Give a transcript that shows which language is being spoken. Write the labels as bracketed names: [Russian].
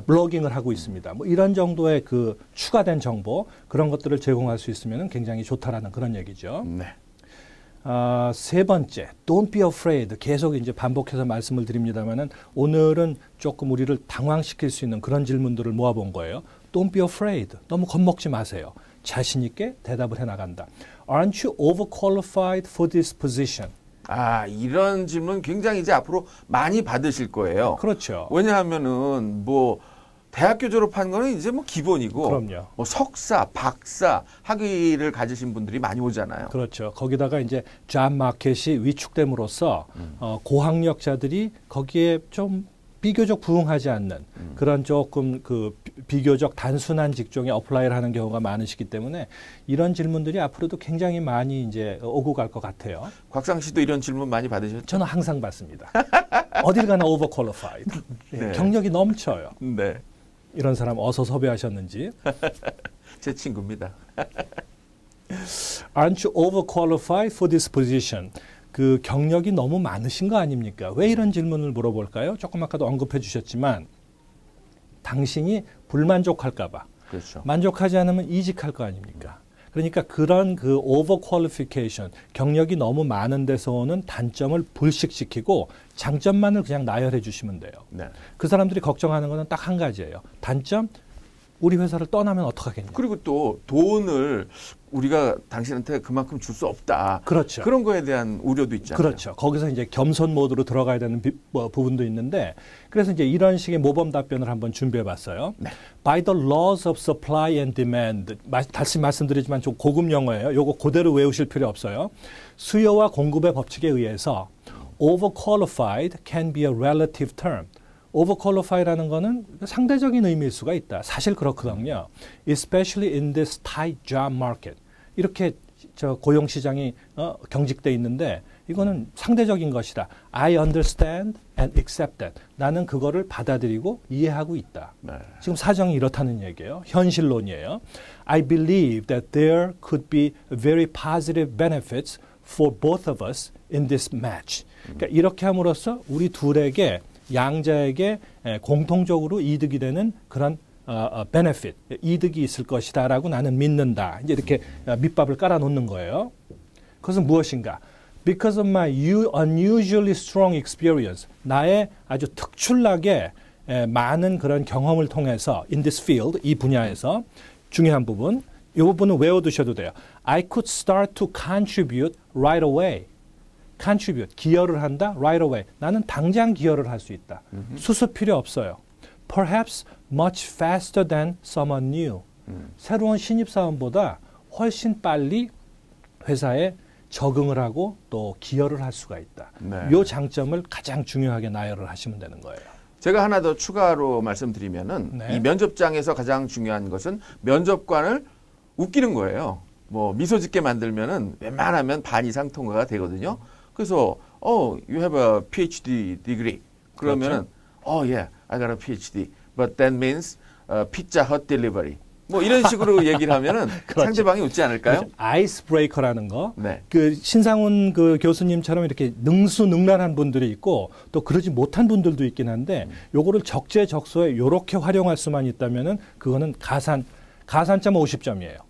[Korean] 블로깅을 하고 있습니다. 뭐 이런 정도의 그 추가된 정보 그런 것들을 제공할 수 있으면 굉장히 좋다라는 그런 얘기죠. 네. 세 번째, [English] don't be afraid. [Korean] 계속 이제 반복해서 말씀을 드립니다만은 오늘은 조금 우리를 당황시킬 수 있는 그런 질문들을 모아본 거예요. [English] Don't be afraid. [Korean] 너무 겁먹지 마세요. 자신 있게 대답을 해 나간다. [English] Aren't you overqualified for this position? [Korean] 이런 질문 굉장히 이제 앞으로 많이 받으실 거예요. 그렇죠. 왜냐하면은 뭐 대학교 졸업한 거는 이제 뭐 기본이고, 그럼요. 뭐 석사, 박사 학위를 가지신 분들이 많이 오잖아요. 그렇죠. 거기다가 이제 잡 마켓이 위축됨으로써 고학력자들이 거기에 좀 비교적 부응하지 않는 그런 조금 그 비교적 단순한 직종에 어플라이를 하는 경우가 많으시기 때문에 이런 질문들이 앞으로도 굉장히 많이 이제 오고 갈 것 같아요. 곽상 씨도 이런 질문 많이 받으셨죠? 저는 항상 받습니다. 어딜 가나 overqualified. 네. 경력이 넘쳐요. 네. 이런 사람 어서 섭외하셨는지. 제 친구입니다. [English] Aren't you overqualified for this position? [Korean] 그 경력이 너무 많으신 거 아닙니까? 왜 이런 질문을 물어볼까요? 조금 아까도 언급해 주셨지만 당신이 불만족할까 봐. 그렇죠. 만족하지 않으면 이직할 거 아닙니까? 그러니까 그런 그 overqualification, 경력이 너무 많은 데서 오는 단점을 불식시키고 장점만을 그냥 나열해 주시면 돼요. 네. 그 사람들이 걱정하는 거는 딱 한 가지예요. 단점, 우리 회사를 떠나면 어떡하겠냐. 그리고 또 돈을 우리가 당신한테 그만큼 줄 수 없다. 그렇죠. 그런 거에 대한 우려도 있잖아요. 그렇죠. 거기서 이제 겸손 모드로 들어가야 되는 부분도 있는데 그래서 이제 이런 식의 모범 답변을 한번 준비해 봤어요. 네. [English] By the laws of supply and demand. [Korean] 다시 말씀드리지만 좀 고급 용어예요. 요거 그대로 외우실 필요 없어요. 수요와 공급의 법칙에 의해서 [English] overqualified can be a relative term. [Korean] overqualified라는 거는 상대적인 의미일 수가 있다. 사실 그렇거든요. [English] Especially in this tight job market. [Korean] 이렇게 저 고용 시장이 경직돼 있는데 이거는 상대적인 것이다. [English] I understand and accept that. [Korean] 나는 그거를 받아들이고 이해하고 있다. 네. 지금 사정이 이렇다는 얘기예요. 현실론이에요. [English] I believe that there could be very positive benefits for both of us in this match. [Korean] 그러니까 이렇게 함으로써 우리 둘에게 양자에게 공통적으로 이득이 되는 그런 benefit, 이득이 있을 것이다라고 나는 믿는다. 이제 이렇게 밑밥을 깔아놓는 거예요. 그것은 무엇인가? [English] Because of my unusually strong experience, [Korean] 나의 아주 특출나게 많은 그런 경험을 통해서 [English] in this field, [Korean] 이 분야에서 중요한 부분, 이 부분은 외워두셔도 돼요. [English] I could start to contribute right away. contribute, [Korean] 기여를 한다, [English] right away. [Korean] 나는 당장 기여를 할 수 있다. 수습 필요 없어요. [English] Perhaps much faster than someone new. [Korean] 새로운 신입사원보다 훨씬 빨리 회사에 적응을 하고 또 기여를 할 수가 있다. 네. 이 장점을 가장 중요하게 나열을 하시면 되는 거예요. 제가 하나 더 추가로 말씀드리면은 네. 이 면접장에서 가장 중요한 것은 면접관을 웃기는 거예요. 뭐 미소 짓게 만들면은 웬만하면 반 이상 통과가 되거든요. 그래서 [English] you have a PhD degree. [Korean] 그러면은 [English] yeah, I got a PhD. But that means pizza hut delivery. [Korean] 뭐 이런 식으로 얘기를 하면은 그렇죠. 상대방이 웃지 않을까요? 그렇죠. 아이스 브레이커라는 거. 네. 그 신상훈 그 교수님처럼 이렇게 능수능란한 분들이 있고 또 그러지 못한 분들도 있긴 한데 요거를 적재적소에 요렇게 활용할 수만 있다면은 그거는 가산점 50점이에요.